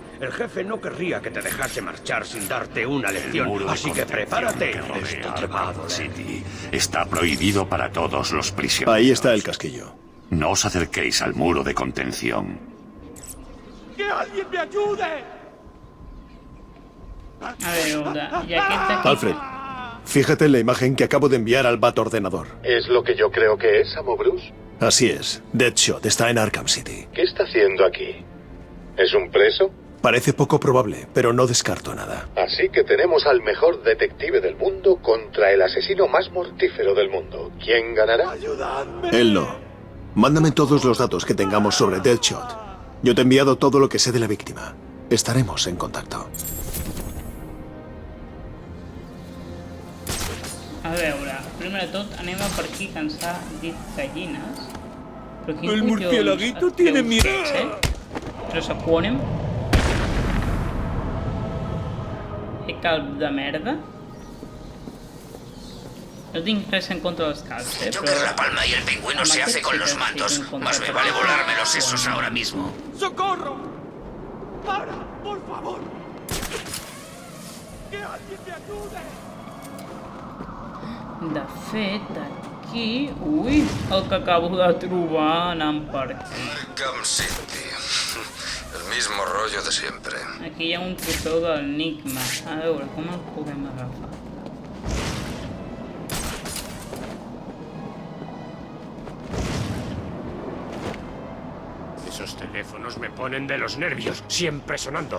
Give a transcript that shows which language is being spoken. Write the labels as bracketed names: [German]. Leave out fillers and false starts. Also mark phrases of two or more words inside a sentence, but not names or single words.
[Spanish] El jefe no querría que te dejase marchar sin darte una lección. Así que prepárate. Esto te va a doler. City está prohibido para todos los prisioneros. Ahí está el casquillo. No os acerquéis al muro de contención. ¡Que alguien me ayude! [Catalan] A veure, i aquest aquí... [Spanish] Alfred, fíjate en la imagen que acabo de enviar al Bat-ordenador. ¿Es lo que yo creo que es, amo Bruce? Así es. Deadshot está en Arkham City. ¿Qué está haciendo aquí? ¿Es un preso? Parece poco probable, pero no descarto nada. Así que tenemos al mejor detective del mundo contra el asesino más mortífero del mundo. ¿Quién ganará? Él no. Mándame todos los datos que tengamos sobre Deadshot. Yo te he enviado todo lo que sé de la víctima. Estaremos en contacto. [Catalan] A veure, primer de tot anem a per aquí que ens ha dit gallines. Però quin [Spanish] El [Catalan] collons [Spanish] murcielaguito [Catalan] et [Spanish] tiene [Catalan] creus [Spanish] miedo. [Catalan] que ets, Però s'acuonem. Calb de merda. No tinc res en contra dels calbs, [Spanish] Joker la palma y el pingüino se hace con los mandos. Más me vale volarme los sesos ahora mismo. ¡Socorro! ¡Para, por favor! ¡Que alguien me ayude! [Catalan] De fet, aquí... Ui, el que acabo de trobar anant per aquí. [Spanish] Arkham City. El mismo rollo de siempre. [Catalan] Aquí hi ha un trofeu de l'enigma. A veure, com el podem agafar? [Spanish] Esos teléfonos me ponen de los nervios, siempre sonando.